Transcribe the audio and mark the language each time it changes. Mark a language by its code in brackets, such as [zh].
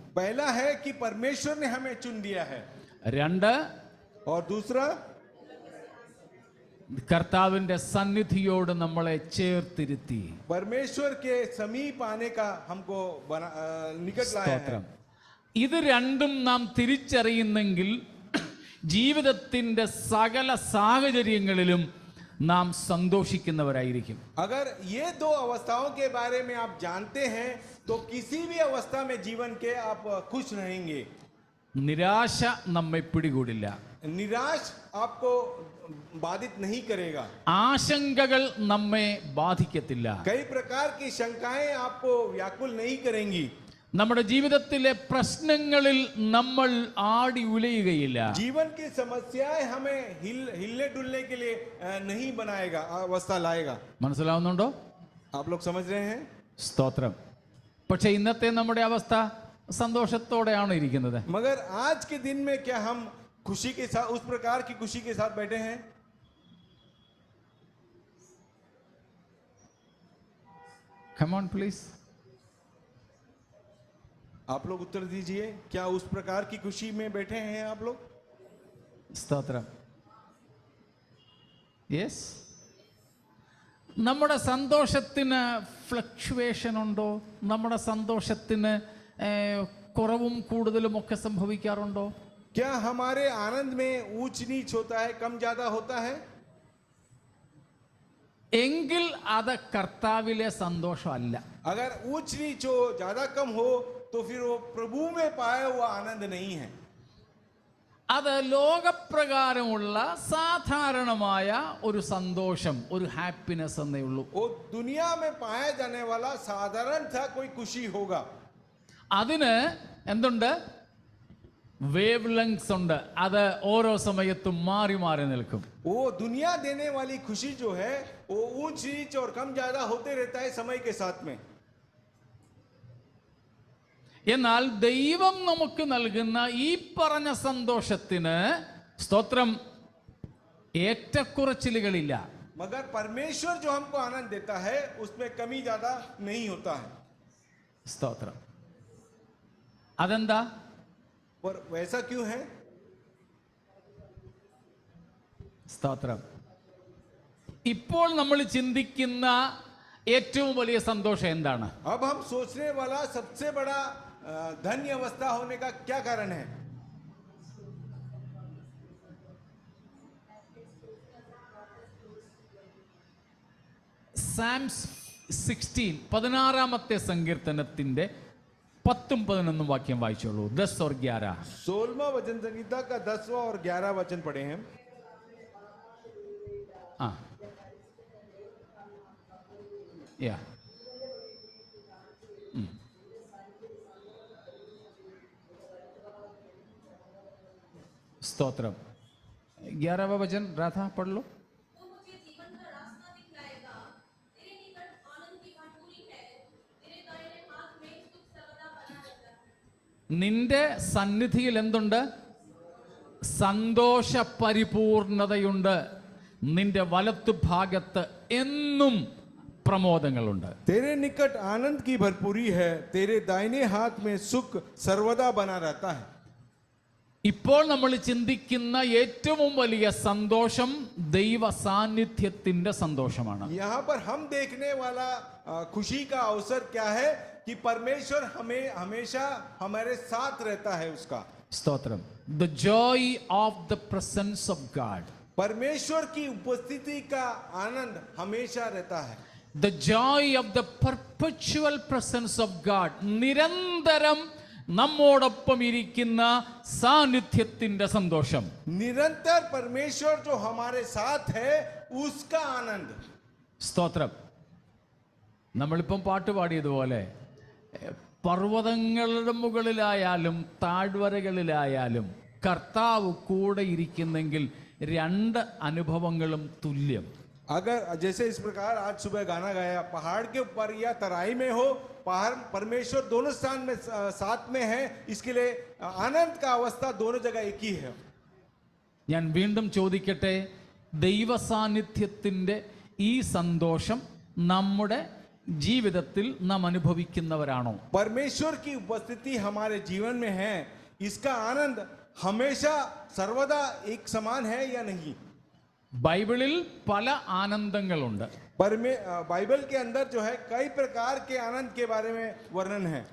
[hi] पहला है कि परमेश्वर ने हमें चुन लिया है. 2, और दूसरा [ml] കർത്താവിന്റെ സന്നിധിയോട് നമ്മളെ ചേർത്തിരുത്തി. [hi] परमेश्वर के समीप आने का हमको निकट लाया है. [ml] സ്തോത്രം. ഇത് രണ്ടും നാം തിരിച്ചറിയുന്നെങ്കിൽ ജീവിതത്തിന്റെ സകല സാഹചര്യങ്ങളിലും നാം സന്തോഷിക്കുന്നവരായിരിക്കും. [hi] अगर ये दो अवस्थाओं के बारे में आप जानते हैं तो किसी भी अवस्था में जीवन के आप खुश रहेंगे. [ml] നിരാശ നമ്മെ പിടികൂടില്ല. [hi] निराश आपको बाधित नहीं करेगा. [ml] ആശങ്കകൾ നമ്മെ ബാധിക്കത്തില്ല. [hi] कई प्रकार की शंकाएं आपको व्याकुल नहीं करेंगी. [ml] നമ്മുടെ ജീവിതത്തിലെ പ്രശ്നങ്ങളിൽ നമ്മൾ ആടി ഉലയുകയില്ല. [hi] जीवन की समस्याएं हमें हिलने डुलने के लिए नहीं बनाएगा, अवस्था लाएगा. [ml] മനസ്സിലാവുന്നുണ്ടോ? [hi] आप लोग समझ रहे हैं? [ml] സ്തോത്രം. പക്ഷെ ഇന്നത്തെ നമ്മുടെ അവസ്ഥ സന്തോഷത്തോടെയാണ് ഇരിക്കുന്നത്. [hi] मगर आज के दिन में क्या हम खुशी के साथ, उस प्रकार की खुशी के साथ बैठे हैं? [en] Come on please. [hi] आप लोग उत्तर दीजिए, क्या उस प्रकार की खुशी में बैठे हैं आप लोग? [ml] സ്തോത്രം. [en] Yes. [ml] നമ്മുടെ സന്തോഷത്തിന് ഫ്ലക്ച്വേഷൻ ഉണ്ടോ? നമ്മുടെ സന്തോഷത്തിന് കുറവും കൂടുതലും ഒക്കെ സംഭവിക്കാറുണ്ടോ? [hi] क्या हमारे आनंद में ऊंच नीच होता है, कम ज्यादा होता है? [ml] എങ്കിൽ അത് കർത്താവിലെ സന്തോഷമല്ല. [hi] अगर ऊंच नीच हो, ज्यादा कम हो, तो फिर वो प्रभु में पाया हुआ आनंद नहीं है. [ml] അത് ലോകപ്രകാരമുള്ള സാധാരണമായ ഒരു സന്തോഷം, ഒരു ഹാപ്പിനെസ് എന്നേ ഉള്ളൂ. [hi] वो दुनिया में पाया जाने वाला साधारण था कोई खुशी होगा. [ml] അതിന് എന്തുണ്ട്? വേവ് ലെങ്സ് ഉണ്ട്. അത് ഓരോ സമയത്തും മാറി മാറി നിൽക്കും. [hi] वो दुनिया देने वाली खुशी जो है वो ऊंच नीच और कम ज्यादा होते रहता है समय के साथ में. [ml] എന്നാൽ ദൈവം നമുക്ക് നൽകുന്ന ഈ പറഞ്ഞ സന്തോഷത്തിന് സ്തോത്രം ഏറ്റക്കുറച്ചിലുകളില്ല. [hi] मगर परमेश्वर जो हमको आनंद देता है उसमें कमी ज्यादा नहीं होता है. [ml] സ്തോത്രം. അതെന്താ? [hi] पर वैसा क्यों है? [ml] സ്തോത്രം. ഇപ്പോൾ നമ്മൾ ചിന്തിക്കുന്ന ഏറ്റവും വലിയ സന്തോഷം എന്താണ്? [hi] अब हम सोचने वाला सबसे बड़ा धन्य अवस्था होने का क्या कारण है? [ml] സാംസ് 16 സങ്കീർത്തനത്തിന്റെ 10-11 വാക്യം വായിച്ചോളൂ. [hi] 10 और 11. 16वां वचन संहिता का 10वां और 11 वचन पढ़े हैं. ആ യാ स्तोत्रम. 11वां वचन राधा पढ़ लो. वो मुझे जीवन का रास्ता दिखलाएगा, तेरे निकट आनंद की भरपूरी है, तेरे दाहिने हाथ में सुख सर्वदा बना रहता है. [ml] നിന്റെ സന്നിധിയിൽ എന്തുണ്ട്? സന്തോഷ പരിപൂർണതയുണ്ട്. നിന്റെ വലത്തു ഭാഗത്ത് എന്നും പ്രമോദങ്ങളുണ്ട്. [hi] तेरे निकट आनंद की भरपूरी है, तेरे दाहिने हाथ में सुख सर्वदा बना रहता है. [ml] ഇപ്പോൾ നമ്മൾ ചിന്തിക്കുന്ന ഏറ്റവും വലിയ സന്തോഷം ദൈവ സാന്നിധ്യത്തിന്റെ സന്തോഷമാണ്. [hi] यहाँ पर हम देखने वाला खुशी का अवसर क्या है कि परमेश्वर हमें हमेशा हमारे साथ रहता है. उसका [ml] സ്തോത്രം. [en] The joy of the presence of God. [hi] परमेश्वर की उपस्थिति का आनंद हमेशा रहता है. [en] The joy of the perpetual presence of God. [ml] നിരന്തരം നമ്മോടൊപ്പം ഇരിക്കുന്ന സാന്നിധ്യത്തിന്റെ സന്തോഷം. [hi] निरंतर परमेश्वर जो हमारे साथ है उसका आनंद. [ml] സ്തോത്രം. നമ്മളിപ്പം പാട്ട് പാടിയതുപോലെ പർവ്വതങ്ങളുടെ മുകളിലായാലും താഴ്വരകളിലായാലും കർത്താവ് കൂടെ ഇരിക്കുന്നെങ്കിൽ രണ്ട് അനുഭവങ്ങളും തുല്യം. [hi] अगर जैसे इस प्रकार आज सुबह गाना गाया, पहाड़ के ऊपर या तराई में हो, पहाड़ परमेश्वर दोनों स्थान में साथ में है, इसके लिए आनंद का अवस्था दोनों जगह एक ही है. [ml] ഞാൻ വീണ്ടും ചോദിക്കട്ടെ, ദൈവ സാന്നിധ്യത്തിൻ്റെ ഈ സന്തോഷം നമ്മുടെ ജീവിതത്തിൽ നാം അനുഭവിക്കുന്നവരാണോ? [hi] परमेश्वर की उपस्थिति हमारे जीवन में है, इसका आनंद हमेशा सर्वदा एक समान है या नहीं? [ml] ബൈബിളിൽ പല ആനന്ദങ്ങളുണ്ട്. [hi] बाइबल के अंदर जो है कई प्रकार के आनंद के बारे में वर्णन है.